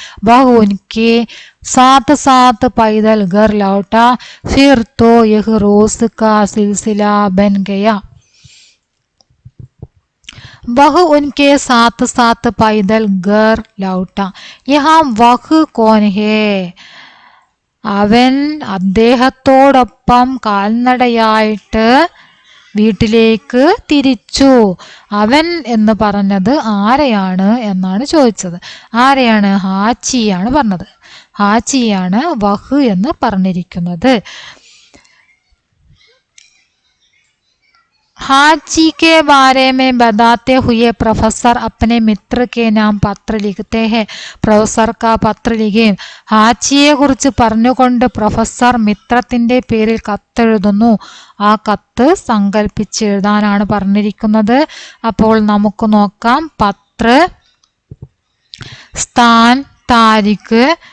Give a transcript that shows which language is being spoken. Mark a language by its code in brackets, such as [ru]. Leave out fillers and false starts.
[hi] वह उनके साथ साथ पैदल घर लौटा. फिर तो यह रोज का सिलसिला बन गया. वह उनके साथ साथ पैदल घर लौटा. यहाँ वह कौन है? [ml] അവൻ അദ്ദേഹത്തോടൊപ്പം കാൽനടയായിട്ട് വീട്ടിലേക്ക് തിരിച്ചു. അവൻ എന്ന് പറഞ്ഞത് ആരെയാണ് എന്നാണ് ചോദിച്ചത്. ആരെയാണ്? ഹാച്ചിയാണ് പറഞ്ഞത്. ഹാച്ചിയാണ് വഹ് എന്ന് പറഞ്ഞിരിക്കുന്നത്. [hi] हाची के बारे में बताते हुए प्रोफेसर अपने मित्र के नाम पत्र लिखते हैं. [ml] പ്രൊഫസർ [hi] का പത്ര लिखे. [ml] ഹാച്ചിയെ കുറിച്ച് പറഞ്ഞുകൊണ്ട് പ്രൊഫസർ മിത്രത്തിന്റെ പേരിൽ കത്തെഴുതുന്നു. ആ കത്ത് സങ്കല്പിച്ചെഴുതാനാണ് പറഞ്ഞിരിക്കുന്നത്. അപ്പോൾ നമുക്ക് നോക്കാം. പത്ര, സ്ഥാൻ, താരിഖ്.